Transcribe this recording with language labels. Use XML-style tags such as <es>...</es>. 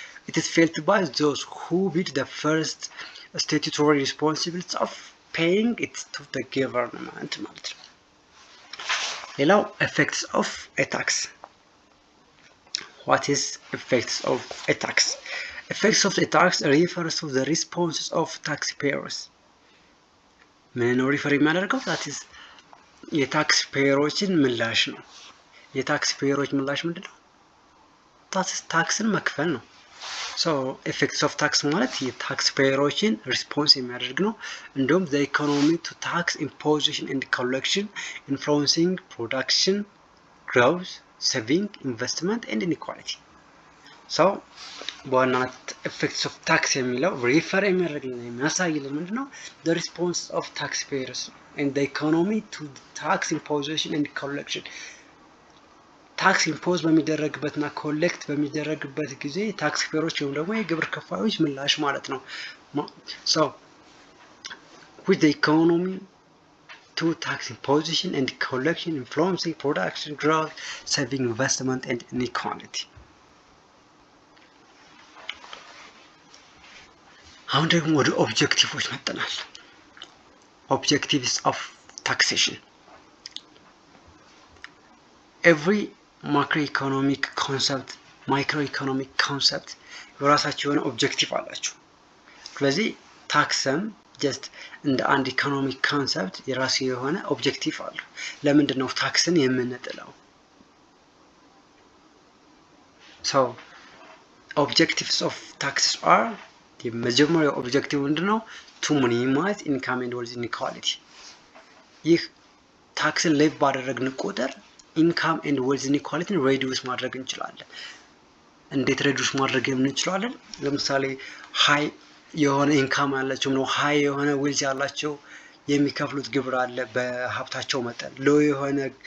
<en>It is felt by those who bear the first statutory responsibility of paying it to the government</en> <am>ማለት ነው። ሌላው</am> <en>effects of a tax. What is effects of a tax? Effects of a tax refers to the responses of taxpayers.</en> <am>ምን ነው ሪፈር የሚያደርገው? that is የታክስ ፔየሮችን ምላሽ ነው። የታክስ ፔየሮች ምላሽ ምንድነው? ታክስን መክፈል ነው። ሶ</am> <en>effects of tax</en> <am>ማለት የታክስ ፔየሮችን ሪስፖንስ የሚያደርግ ነው። እንዲሁም</am> <en>the economy to tax imposition and collection influencing production, growth, saving, investment and inequality.</en> <am>ሶ በዋናነት effects of tax የሚለው ሪፈር የሚያደርግልን የሚያሳይልን ምንድነው?</am> <en>the response of taxpayers and the economy to tax imposition and collection.</en> <am>ታክስ ኢምፖዝ በሚደረግበትና ኮሌክት በሚደረግበት ጊዜ ታክስ ፔየሮች ወይም ደግሞ የግብር ከፋዮች ምላሽ ማለት ነው።</am> <en>so with the economy to tax imposition and collection influencing production, growth, saving, investment and inequality.</en> <am>አሁን ደግሞ ወደ ኦብጀክቲቮች መጥተናል። objectives of taxation.</am> <en>every macroeconomic concept, microeconomic concept</en> <am>የራሳቸው የሆነ ኦብጀክቲቭ አላቸው። ስለዚህ ታክስም ጀስት እንደ አንድ ኢኮኖሚክ ኮንሰፕት የራሱ የሆነ ኦብጀክቲቭ አለው። ለምንድን ነው ታክስን የምንጥለው?</am> <en>so objectives of taxes are</en> <am>የመጀመሪያው ኦብጀክቲቭ ምንድነው?</am> <en>to minimize income and wealth inequality.</en> <am>ይህ ታክስን ሌቭ ባደረግን ቁጥር ኢንካም ኤንድ ዌልዝ ኢኒኳሊቲን ሬዲዩስ ማድረግ እንችላለን። እንዴት ሬዲዩስ ማድረግ እንችላለን? ለምሳሌ ሃይ የሆነ ኢንካም ያላቸው ነው ሃይ የሆነ ዌልዝ ያላቸው የሚከፍሉት ግብር አለ በሀብታቸው መጠን፣ ሎ የሆነ</am>